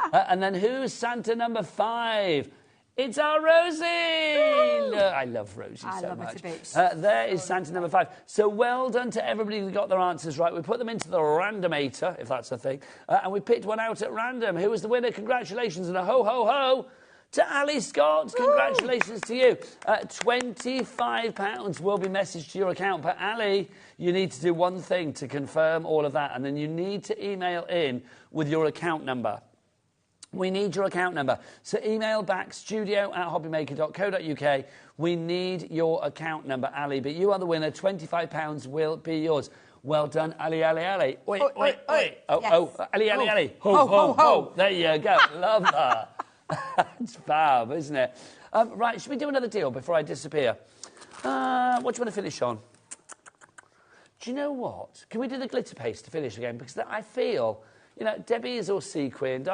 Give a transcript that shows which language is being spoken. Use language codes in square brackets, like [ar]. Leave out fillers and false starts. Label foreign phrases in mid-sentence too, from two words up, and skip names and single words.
[en] And then who's Santa number 5? It's our Rosie! I love Rosie so much. I love her to bits. There is Santa number 5. So well done to everybody who got their answers right. We put them into the randomator, if that's a thing, and we picked one out at random. Who was the winner? Congratulations and a ho-ho-ho to Ali Scott. Congratulations to you. £25 will be messaged to your account. But Ali, you need to do one thing to confirm all of that, and then you need to email in with your account number. We need your account number. So email back studio@hobbymaker.co.uk. We need your account number, Ali. But you are the winner. £25 will be yours. Well done, Ali, Ali, Ali. Oi, oi, oi. Oh, yes. Ali, Ali, Ali. Ho, ho, ho. There you go. Love that. It's fab, isn't it? Right, should we do another deal before I disappear? What do you want to finish on? Do you know what? Can we do the glitter paste to finish again? Because I feel... You know, Debbie is all sequined.